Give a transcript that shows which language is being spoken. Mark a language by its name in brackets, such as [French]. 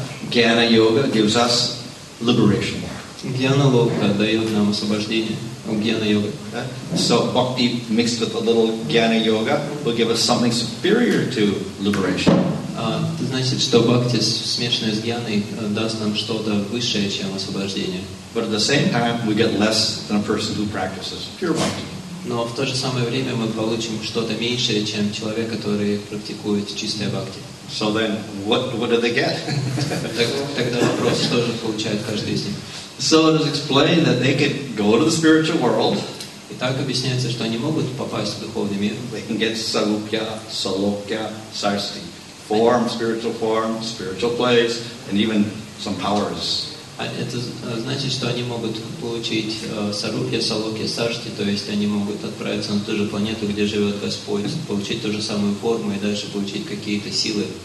[English] Jnana yoga gives us liberation. [Russian] Гьяна-лока дает нам освобождение. Гьяна-йога. [English] So bhakti mixed with a little jnana yoga will give us something superior to liberation. [Russian] Значит, что бхакти, смешанное с гьяной, даст нам что-то высшее, чем освобождение. [English] But at the same time, we get less than a person who practices pure bhakti. [Russian] Но в то же самое время мы получим что-то меньшее, чем человек, который практикует чистое бхакти. [English] So then, what do they get? [Russian] Тогда вопрос, что же получает каждый из них? [English] So it is explained that they could go to the spiritual world. [Russian] И так объясняется, что они могут попасть в духовный мир. [English] They can get sarupya, salokya, sarsti. Form, spiritual place, and even some powers. [Russian] Это значит, что они могут получить сарупья, салокья, саршти, то есть они могут отправиться на ту же планету, где живет Господь, получить ту же самую форму и дальше получить какие-то силы.